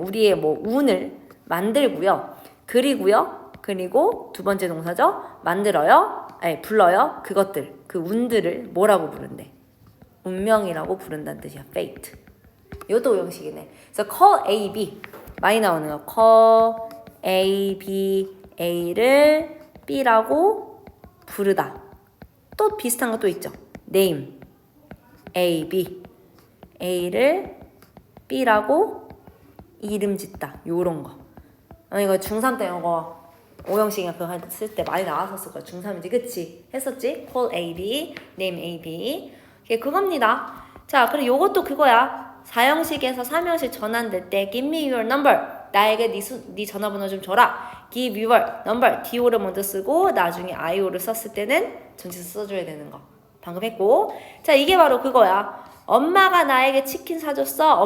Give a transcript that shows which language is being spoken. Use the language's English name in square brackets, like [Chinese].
[Korean] 우리의 뭐 운을 만들고요. 그리고요. 그리고 두 번째 동사죠. 만들어요. 아니 불러요. 그것들 그 운들을 뭐라고 부른대? 운명이라고 부른다는 뜻이야. fate. 이것도 오형식이네. 그래서 call A, B 많이 나오는 거. call A, B, A를 B라고 부르다. 또 비슷한 거 또 있죠. name A, B A를 B라고 이름 짓다. 요런 거. 이거 중3 때 이거 오형식이나 그거 쓸 때 많이 나왔었을 거야. 중3이지 그치? 했었지? call A, B, name A, B 그겁니다. 자, 그리고 요것도 그거야. 4형식에서 3형식 전환될 때 [English] give me your number. [Korean] 나에게 네 전화번호 좀 줘라. [English] give your number. [Korean] DO를 먼저 쓰고 나중에 IO를 썼을 때는 전치사 써줘야 되는 거. 방금 했고. 자, 이게 바로 그거야. 엄마가 나에게 치킨 사줬어.